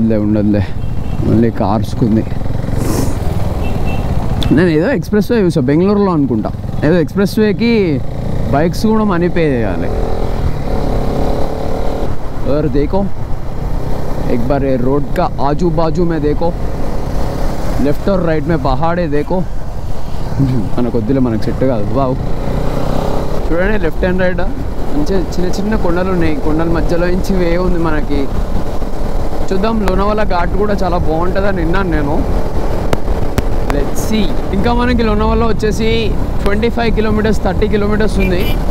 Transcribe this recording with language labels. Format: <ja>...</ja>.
<te>ఉండదులే మళ్ళీ కార్స్కి ఉంది. నేను ఏదో ఎక్స్ప్రెస్ వే చూసా బెంగళూరులో అనుకుంటా. ఏదో ఎక్స్ప్రెస్ వేకి బైక్స్ కూడా మనీ పే చేయాలి. ఎవరు దేకో</te> <hi>एक बार ये रोड का आजू बाजू में देखो, लेफ्ट और राइट में पहाड़े देखो.</hi> <te>మనకు వద్దులే, మనకు సెట్ కాదు. వావ్, చూడండి లెఫ్ట్ అండ్ రైట్ మంచిగా చిన్న చిన్న కొండలు ఉన్నాయి. కొండల మధ్యలో నుంచి వే ఉంది మనకి. చూద్దాం, లోనావాలా ఘాట్ కూడా చాలా బాగుంటుందని విన్నాను నేను. Let's see. ఇంకా మనకి లోనావాలా వచ్చేసి 25 కిలోమీటర్స్ 30 కిలోమీటర్స్ ఉంది.</te>